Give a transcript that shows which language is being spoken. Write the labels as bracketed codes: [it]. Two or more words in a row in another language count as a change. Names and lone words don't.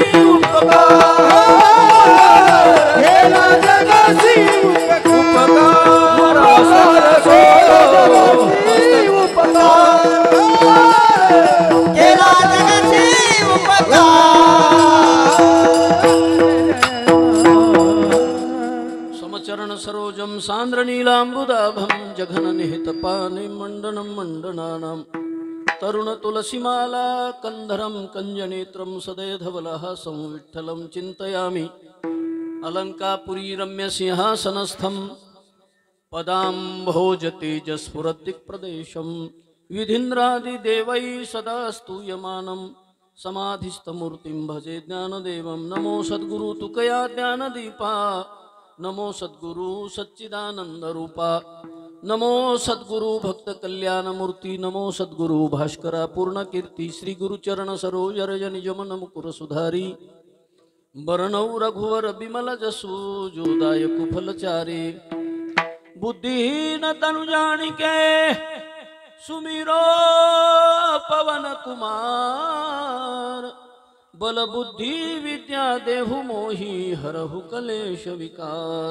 [mr] उपकार, केला जगसी उपकार, केला जगसी उपकार। [sa] समचरण सरोजम सांद्र नीलांबुदाभं जघन निहित पानि मंडनं मंडनानां, तरुण तुलसीमाला कंधरं कंजनेत्रं सदैधवलहासं विठ्ठलं चिन्तयामि। अलंकापुरी रम्य सिंहासनस्थं पदाम्भोजतेजस्फुरद्दिक्प्रदेशं, विधीन्द्रादिदेवैः सदा स्तूयमानं समाधिस्थमूर्तिं भजे ज्ञानदेवं। [mr] नमो सद्गुरु तुकया ज्ञानदीपा, नमो सद्गुरु सच्चिदानंद रूपा, नमो सद्गुरु भक्त कल्याण मूर्ति, नमो सद्गुरु भास्करा पूर्ण कीर्ति। [awa] श्री गुरु चरण सरोज रज निज मन मुकुर सुधारी, बरनौ रघुवर बिमल जसु जोदायक फलचारी। बुद्धिहीन तनु जानिके सुमिरो पवन कुमार, बल बुद्धि विद्या देहु मोहि हरहु कलेश विकार।